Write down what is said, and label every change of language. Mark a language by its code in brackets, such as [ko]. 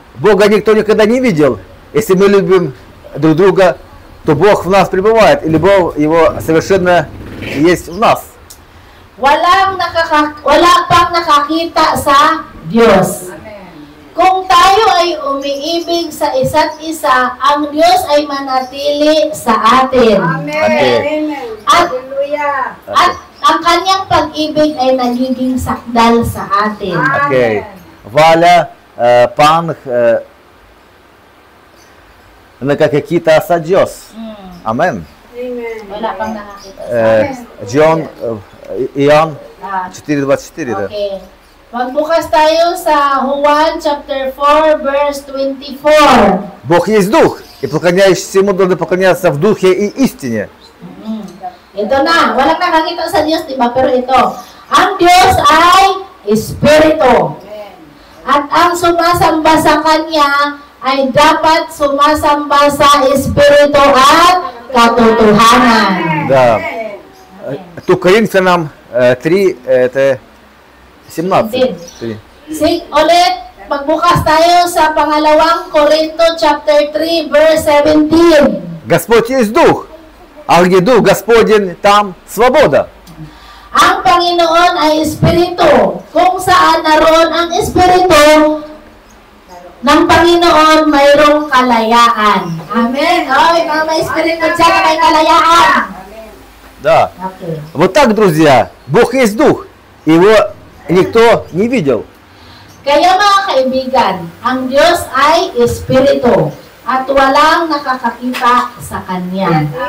[ru] Бога никто никогда не видел. Если мы любим друг друга, то Бог в нас пребывает, и любовь Его совершенно есть в нас. [tl] Wala pang nakakita sa Diyos. Kung tayo ay umiibig sa isa't isa, ang Diyos ay manatili sa atin. [en] Окей. [tl] At ang kanyang pag-ibig ay nagiging sakdal sa atin. Окей. Валя, пан, на какие-то садьос. Амен. Wala pang nakakita sa Diyos. [ru] Джон, Иоанн 4:24, да. [tl] Okay. Magbukas tayo sa Juan chapter 4 verse 24. [ru] Бог есть Дух, и поклоняющийся Ему должны поклоняться в Духе и истине. [tl] Ito na, walang nakakita sa Diyos, diba? Pero ito, ang Diyos ay Espiritu. At ang sumasamba sa Kanya ay dapat sumasamba sa Espiritu at katotohanan. [ru] Да. То Коринфянам 3, это 17. [tl] Ulit, magbukas tayo sa pangalawang Korinto chapter 3 verse 17. [ru] Господь есть Дух, а где Дух Господень, там свобода. [tl] Ang Panginoon ay Espiritu. Kung saan naroon ang Espiritu ng Panginoon, mayroong kalayaan. Amen. Oh, ikaw may Espiritu dyan, may kalayaan. [ru] Да. [en] Okay. [ru] Вот так, друзья, Бог есть Дух, Его никто не видел. [tl] Kaya mga kaibigan, ang Diyos ay Espiritu at walang nakakakita sa Kanya.